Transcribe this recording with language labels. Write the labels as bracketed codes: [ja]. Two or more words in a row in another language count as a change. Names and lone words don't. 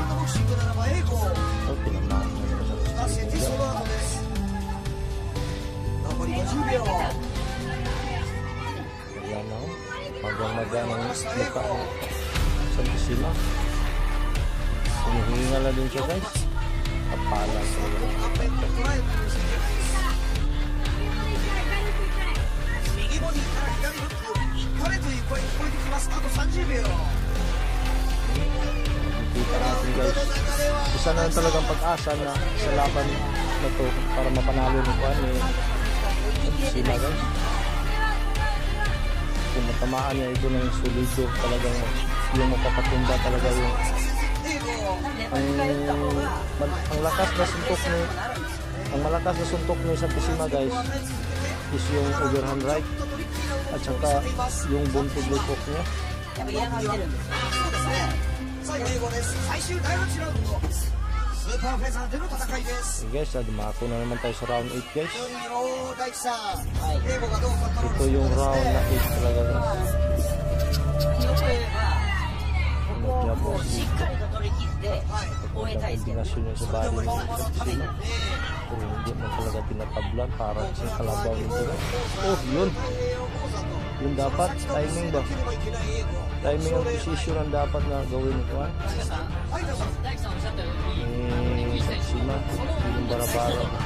[tl] So tinamaan na naman sa Australia. Ayan na o, magang-magang ang mukha ng Santisima. Hinihinga na din siya guys. Kapala sa ulo. [ja] 右ボディから左フック1カレという声聞こえてきます。あと30秒。 [tl] Kita natin guys, isa na lang talagang pag-asa na sa laban na to para mapanalo ni Juan eh, Santisima guys. Kung matamaan niya ito ng solido talagang yung mapapatumba talaga yung ang lakas na suntok ni ang malakas na suntok ni Santisima guys is yung [en] overhand right [tl] at saka yung buntog [en] leg hook [tl] niya. [ja] 最後です。最終第8ラウンド。スーパーフェザーでの戦いです。 [tl] Okay guys, dumako na naman tayo sa round 8 guys. [ja] 大地さん、英語がどうかと。 [tl] Ito yung round na 8 talaga guys. [ja] しっかりと取り切って終えたいですけど。 [tl] Kombinasyon yung sa body ni Santisima. Pero hindi man talaga pinatablan para sa kalabaw nito guys. Oh yun. Yun dapat, timing ba? Timing ang position ang dapat na gawin ni Juan. Santisima, yung bara-bara.